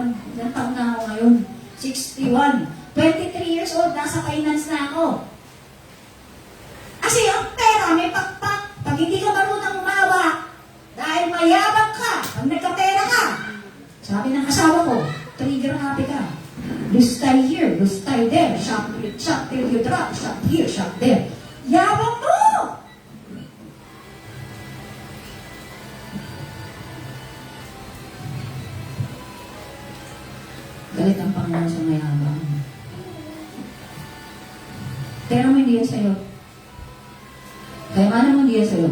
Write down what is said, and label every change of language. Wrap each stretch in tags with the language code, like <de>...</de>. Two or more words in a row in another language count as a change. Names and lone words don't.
<tl>Ilang taon na ako ngayon? 61. 23 years old, nasa finance na ako. Kasi ang pera may pakpak. Pag hindi ka marunong umawa, dahil mayabang ka, pag nagkapera ka, sabi ng asawa ko,</tl> <en>trigger happy</en> <tl>ka.</tl> <en>Lose tie here, lose tie there, shop till you drop, shop here, shop there.</en> <tl>Yabang mo! Galit ang Panginoon sa mayabang. Pero mo hindi yan sa'yo. Kaya ano mo hindi yan sa'yo?</tl>